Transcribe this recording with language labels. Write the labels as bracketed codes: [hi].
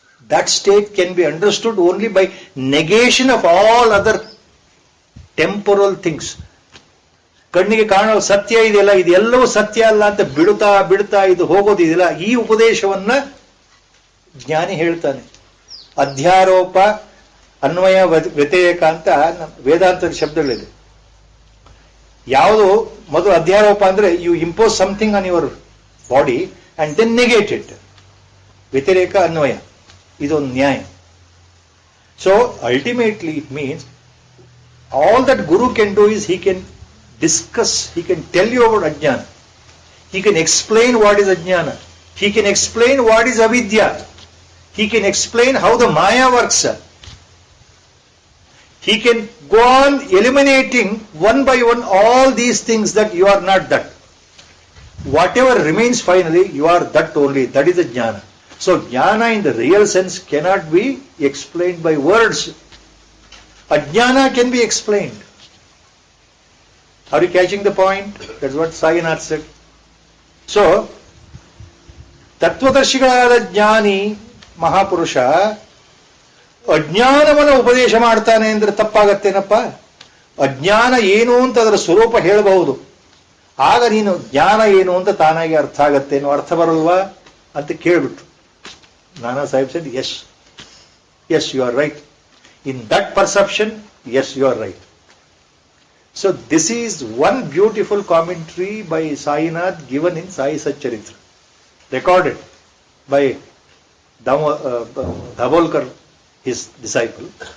[en] That state can be understood only by negation of all other temporal things. [kn] ಕಣ್ಣಿಗೆ ಕಾಣೋ ಸತ್ಯ ಇದೆಯಲ್ಲ, ಇದೆಲ್ಲವೂ ಸತ್ಯ ಅಲ್ಲ ಅಂತ ಬಿಡುತ್ತಾ ಇದು ಹೋಗೋದಿದೆಯಲ್ಲ, ಈ ಉಪದೇಶವನ್ನ ಜ್ಞಾನಿ ಹೇಳ್ತಾನೆ. ಅಧ್ಯಾರೋಪ, ಅನ್ವಯ, ವ್ಯತಿರೇಕ ಅಂತ ವೇದಾಂತದ ಶಬ್ದಗಳಿದೆ. ಯಾವುದು ಮೊದಲು ಅಧ್ಯಾರೋಪ ಅಂದ್ರೆ [en] You impose something on your body and then negate it. [kn] ವ್ಯತಿರೇಕ, ಅನ್ವಯ, ಇದೊಂದು ನ್ಯಾಯ. [en] So ultimately it means all that guru can do is he can discuss, he can tell you about ajnana, he can explain what is ajnana, he can explain what is avidya, he can explain how the maya works, he can go on eliminating one by one all these things that you are not that. Whatever remains finally, you are that only, that is the jnana. So jnana in the real sense cannot be explained by words. Ajnana can be explained. Are you catching the point? That's what Sayanath said. [kn] So, ತತ್ವದರ್ಶಿಗಳಾದ ಜ್ಞಾನಿ ಮಹಾಪುರುಷ ಅಜ್ಞಾನವನ್ನು ಉಪದೇಶ ಮಾಡ್ತಾನೆ ಅಂದ್ರೆ ತಪ್ಪಾಗತ್ತೇನಪ್ಪ? ಅಜ್ಞಾನ ಏನು ಅಂತ ಅದರ ಸ್ವರೂಪ ಹೇಳಬಹುದು, ಆಗ ನೀನು ಜ್ಞಾನ ಏನು ಅಂತ ತಾನಾಗಿ ಅರ್ಥ ಆಗತ್ತೇನೋ, ಅರ್ಥ ಬರಲ್ವಾ ಅಂತ ಕೇಳ್ಬಿಟ್ರು. [en] Nana Saheb said, yes, you are right. In that perception, yes, you are right. So this is one beautiful commentary by Sayanath given in Sai Satcharitra, recorded by Dabolkar, his disciple.